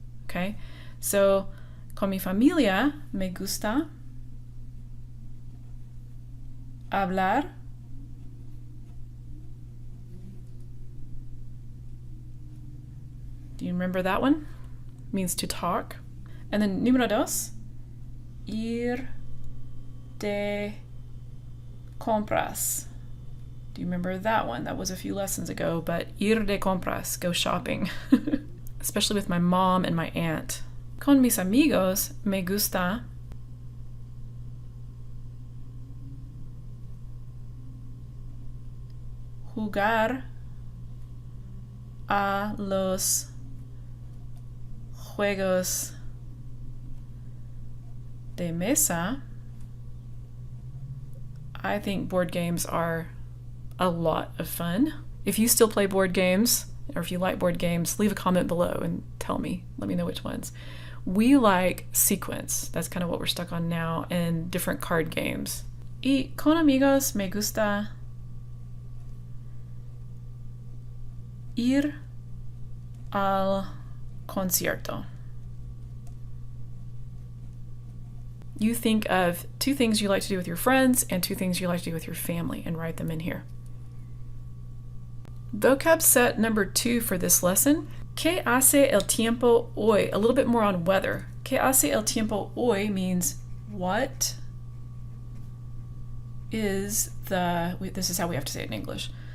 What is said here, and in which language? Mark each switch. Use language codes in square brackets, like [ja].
[en] Okay, so [es] con mi familia me gusta hablar [en] do you remember that one? It means to talk. And then [es] número dos, ir de compras. [en] Do you remember that one? That was a few lessons ago, but [es] ir de compras, [en] go shopping. Especially with my mom and my aunt. [es] Con mis amigos me gusta jugar a los juegos de mesa. [en] I think board games are a lot of fun. If you still play board games, or if you like board games, leave a comment below and tell me. Let me know which ones. We like sequence. That's kind of what we're stuck on now, and different card games. [es] Y con amigos me gusta ir al concierto. [en] You think of two things you like to do with your friends and two things you like to do with your family and write them in here. Vocab set number 2 for this lesson. [es] ¿Qué hace el tiempo hoy? [en] A little bit more on weather. [es] ¿Qué hace el tiempo hoy [en] means what is the, this is how we have to say it in English.